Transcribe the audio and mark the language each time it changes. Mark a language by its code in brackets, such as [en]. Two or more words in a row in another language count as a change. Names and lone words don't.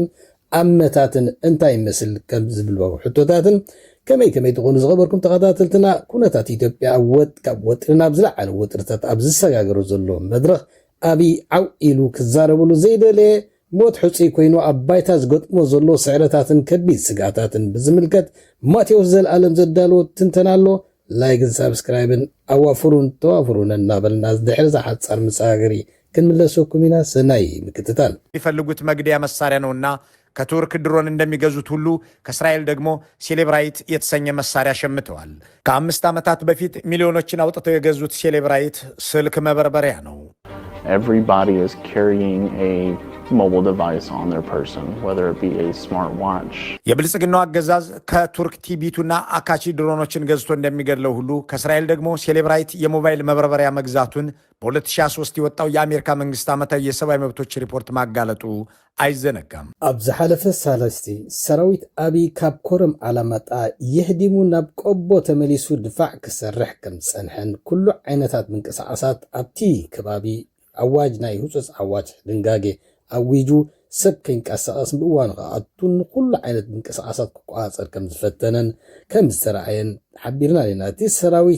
[ti] ኣመታትን እንታይ ይመስል ከም ዝብልዎ ሕቶታትን ከመይ ትኾኑ ዝኸበርኩም ተኸታተልትና ኩነታት ኢትዮጵያ ካብ ወጥሪ ናብ ዝለዓለ ወጥርታት ኣብ ዝሰጋገሩ ዘሎ መድረኽ አብይ ዓው ኢሉ ክዛረብሉ ዘይደለየ ሞት ሕፁይ ኮይኑ ኣብ ባይታ ዝገጥሞ ዘሎ ስዕረታትን ከቢድ ስጋታትን ብዝምልከት ማቴዎስ ዘለዓለም ዘዳልዎ ትንተና ኣሎ። ላይክን ሳብስክራይብን ኣዋፍሩን ተዋፍሩን እናበልና ዝድሕሪ ዝሓፃር መሰጋገሪ ክንምለሰኩም ኢና። ሰናይ ምክትታል። [am] የሚፈልጉት መግደያ መሳሪያ ነውና ከቱርክ ድሮን እንደሚገዙት ሁሉ ከእስራኤል ደግሞ ሴሌብራይት የተሰኘ መሳሪያ ሸምተዋል። ከ5 ዓመታት በፊት ሚሊዮኖችን አውጥተው የገዙት ሴሌብራይት ስልክ መበርበሪያ ነው። [en] Everybody is carrying a mobile device on their person, whether it be a smartwatch. [am] የብልጽግናው አገዛዝ ከቱርክ ቲቢቱና አካቺ ድሮኖችን ገዝቶ እንደሚገድለው ሁሉ ከእስራኤል ደግሞ ሴሌብራይት የሞባይል መበርበሪያ መግዛቱን በ2003 የወጣው የአሜሪካ መንግስት ዓመታዊ የሰብአዊ መብቶች ሪፖርት ማጋለጡ አይዘነጋም። [ti] ኣብ ዝሓለፈ ሳለስቲ ሰራዊት አብይ ካብ ኮረም ዓላማጣ የህዲሙ ናብ ቆቦ ተመሊሱ ድፋዕ ክሰርሕ ከም ዝጸንሐን ኩሉ ዓይነታት ምንቅስቃሳት ኣብቲ ከባቢ ኣዋጅ ናይ ህፁፅ ኣዋጅ ድንጋጌ ኣዊጁ ሰብ ከይንቀሳቐስ ብእዋኑ ከኣቱን ኩሉ ዓይነት ምንቅስቃሳት ክቋፀር ከም ዝፈተነን ከም ዝተረኣየን ሓቢርና ኢና። እቲ ሰራዊት